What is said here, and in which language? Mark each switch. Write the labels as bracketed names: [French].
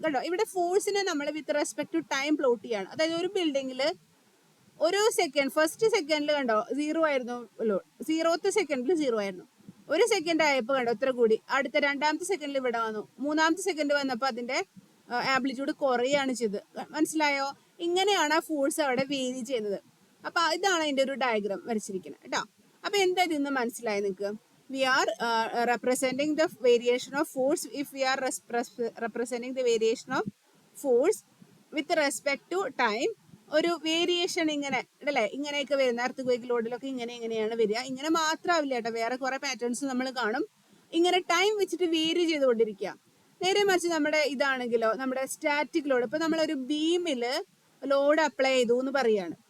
[Malayalam] കണ്ടോ, ഇവിടെ ഫോഴ്സിനെ നമ്മൾ with respect to time plot ചെയ്യാണ്. അതായത് ഒരു ബിൽഡിങ്ങിൽ ഒരു സെക്കൻഡ്, ഫസ്റ്റ് സെക്കൻഡിൽ കണ്ടോ 0 ആയിരുന്നു ലോഡ്, 0th സെക്കൻഡിൽ 0 ആയിരുന്നു. ഒരു സെക്കൻഡ് ആയപ്പോൾ കണ്ടോ ഇത്ര കൂടി, അടുത്ത രണ്ടാമത്തെ സെക്കൻഡിൽ ഇവിടെ വന്നു, മൂന്നാമത്തെ സെക്കൻഡ് വന്നപ്പോൾ അതിന്റെ ആംപ്ലിറ്റ്യൂഡ് കുറയാണ് ചെയ്തത്. മനസ്സിലായോ? ഇങ്ങനെയാണ് ആ ഫോഴ്സ് അവിടെ വേരി ചെയ്യുന്നത്. അപ്പൊ ഇതാണ് അതിന്റെ ഒരു ഡയഗ്രാം വരച്ചിരിക്കുന്നത് കേട്ടോ. അപ്പൊ എന്താ ഇതിന്ന് മനസ്സിലായി നിങ്ങൾക്ക്? [English] We are representing the variation of force if we are representing the variation of force with respect to time. [Malayalam] ഒരു വേരിയേഷൻ ഇങ്ങനെ അല്ലേ, ഇങ്ങനെയൊക്കെ വരുന്ന എർത്ത് ക്വേക്ക് ലോഡിലൊക്കെ ഇങ്ങനെയാണ് വരിക. ഇങ്ങനെ മാത്രമാവില്ല കേട്ടോ, വേറെ കുറെ പാറ്റേൺസ് നമ്മൾ കാണും. ഇങ്ങനെ ടൈം വെച്ചിട്ട് വേരി ചെയ്തുകൊണ്ടിരിക്കുക. നേരെ മറിച്ച് നമ്മുടെ ഇതാണെങ്കിലോ, നമ്മുടെ സ്റ്റാറ്റിക് ലോഡ്, ഇപ്പൊ നമ്മളൊരു ബീമില് ലോഡ് അപ്ലൈ ചെയ്തു എന്ന് പറയാണ്.